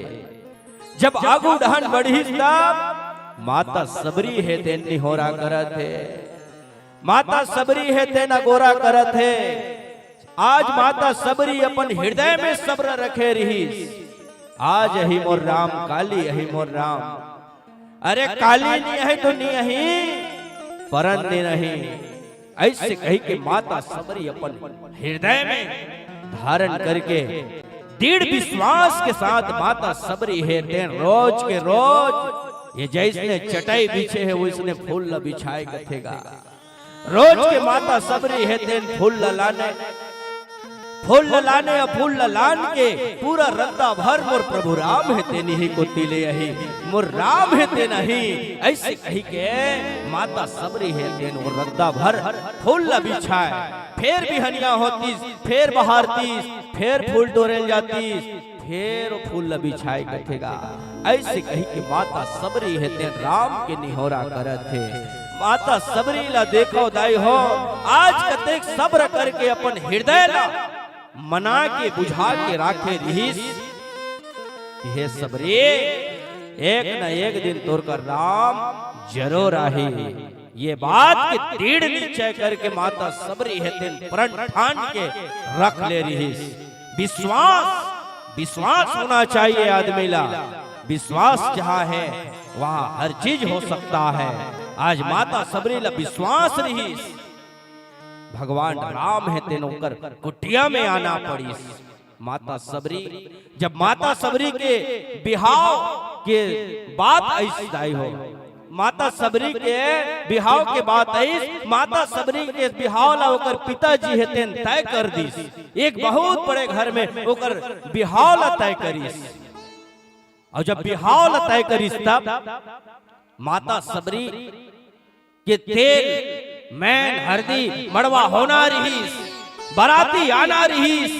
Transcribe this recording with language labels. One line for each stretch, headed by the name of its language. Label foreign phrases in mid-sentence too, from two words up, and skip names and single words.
Chhattisgarhi: जब आगू डहन बढ़ी तब माता सबरी है तेन निहोरा करत है, माता सबरी है तेन अगोरा करत है। आज माता सबरी अपन हृदय में सब्र रखे रही, आज यही मोर राम काली यही मोर राम। अरे काली नहीं है तो नहीं है परन नहीं। ऐसे कही के माता सबरी अपन हृदय में धारण करके दृढ़ विश्वास के साथ माता सबरी है तेन रोज के रोज ये जैसने चटाई बिछे है वो इसने फूल ल बिछाए कथेगा। रोज के माता सबरी है तेन फूल लाने, फूल लाने और फूल लान के पूरा रद्दा भर मोर प्रभु राम है ते नहीं को तिले यही मोर राम है ते नहीं। ऐसे कही के माता सबरी है तेन वो रद्दा भर फूल ल बिछाए, फिर बिहनिया होती, फिर बहारती, फिर फूल तोड़े जाती, फिर फूल बिछाए कथेगा। ऐसे कही कि माता सबरी है तेन राम के निहोरा करत थे। माता सबरी ला देखो दाई हो, आज कतेक सब्र करके अपन हृदय ला मना के बुझा के राखे रहीस। हे सबरी एक न एक दिन तोर कर राम जरूर आही। ये बात के दृढ़ निश्चय करके माता सबरी है तेन प्रण ठान के रख ले रहीस। विश्वास होना चाहिए आदमी ला, विश्वास जहाँ है वहाँ हर चीज हो सकता है। आज माता सबरी ला विश्वास रही, भगवान राम है तेनों कर कुटिया में आना पड़ी। माता सबरी जब माता सबरी के बिहाव के बात ऐसी आई हो, माता सबरी के बिहाव के बात आई, माता सबरी के बिहाव ला ओकर पिताजी है तेन तय कर दीस। एक बहुत बड़े घर में ओकर बिहाव ला तय करीस। और जब बिहाव ला तय करीस तब माता सबरी के तेल मैन हरदी मड़वा होना रहीस, बराती आना रहीस।